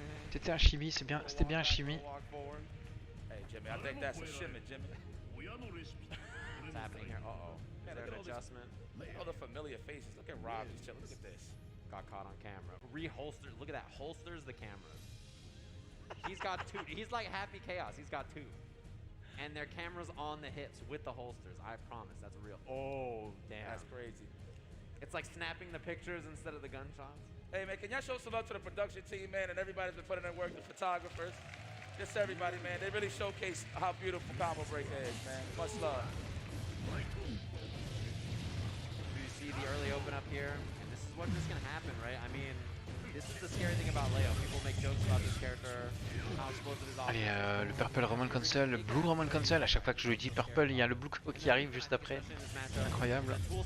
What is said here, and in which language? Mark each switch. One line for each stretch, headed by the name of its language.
French: C'était un chimie, c'était bien un chimie.
English: Hey Jimmy, I think that's a shimmy, Jimmy. What's happening here? Uh-oh. Is there an adjustment? All the familiar faces. Look at Rob. He's chilling. Look at this. Got caught on camera. Reholsters. Look at that. Holsters the cameras. He's got 2. He's like Happy Chaos. He's got 2. And their cameras on the hips with the holsters. I promise. That's real. Oh, damn. That's crazy. It's like snapping the pictures instead of the gunshots. Hey, man, can y'all show some love to the production team, man, and everybody's been putting in work, the photographers. Just everybody, man. They really showcase how beautiful Combo Breaker is, man. Much love. You see the early open up here, and this is what's just gonna happen, right? I mean, this is the scary thing about Leo. People make jokes about this character, how explosive his
French: Allez, le Purple Roman Console, le Blue Roman Console. À chaque fois que je lui dis Purple, il y a le Blue qui arrive juste après. Incroyable.